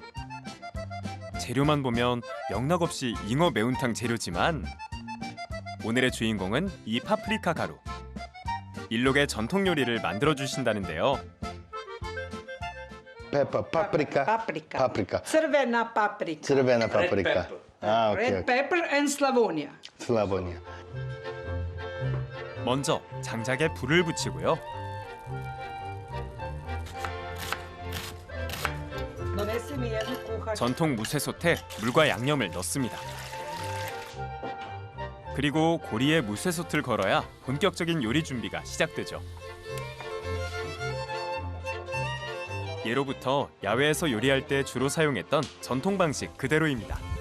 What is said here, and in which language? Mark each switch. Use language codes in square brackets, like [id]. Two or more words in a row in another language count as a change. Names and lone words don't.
[ko] 재료만 보면 영락없이 잉어 매운탕 재료지만 오늘의 주인공은 이 파프리카 가루. 일록의 전통 요리를 만들어 주신다는데요. 파프리카. [hr] Paprika. [ko] 파프리카. [hr] Crvena paprika. crvena paprika. [ko] 아, 오케이. [en] Red pepper and Slavonia. [ko] 슬라보니아. 먼저 장작에 불을 붙이고요. [hr] Donesi mi jednu kuhačku. [ko] 전통 무쇠솥에 물과 양념을 넣습니다. 그리고 고리에 무쇠솥을 걸어야 본격적인 요리 준비가 시작되죠. 예로부터 야외에서 요리할 때 주로 사용했던 전통 방식 그대로입니다.